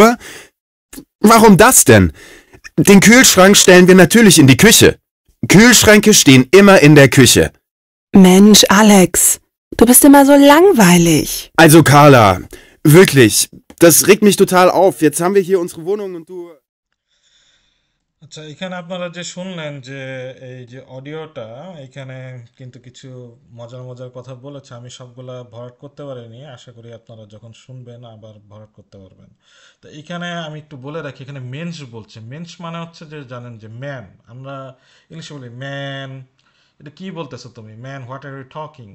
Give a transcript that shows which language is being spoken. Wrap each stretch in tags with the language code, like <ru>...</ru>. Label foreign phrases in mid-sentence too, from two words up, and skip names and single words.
<de>Warum das denn? Den Kühlschrank stellen wir natürlich in die Küche. Kühlschränke stehen immer in der Küche. Mensch, Alex, du bist immer so langweilig. Also Carla, wirklich, das regt mich total auf. Jetzt haben wir hier unsere Wohnung und du...</de> <bn>আচ্ছা, এখানে আপনারা যে শুনলেন যে এই যে অডিওটা, এখানে কিন্তু কিছু মজার মজার কথা বলেছে। আমি সবগুলা ভরাট করতে পারিনি, আশা করি আপনারা যখন শুনবেন আবার ভরাট করতে পারবেন। তো এখানে আমি একটু বলে রাখি, এখানে মেন্স বলছে। মেন্স মানে হচ্ছে যে জানেন যে ম্যান, আমরা ইংলিশে বলি ম্যান, এটা কি বলতেছো তুমি,</bn> <en>man what are you talking.</en>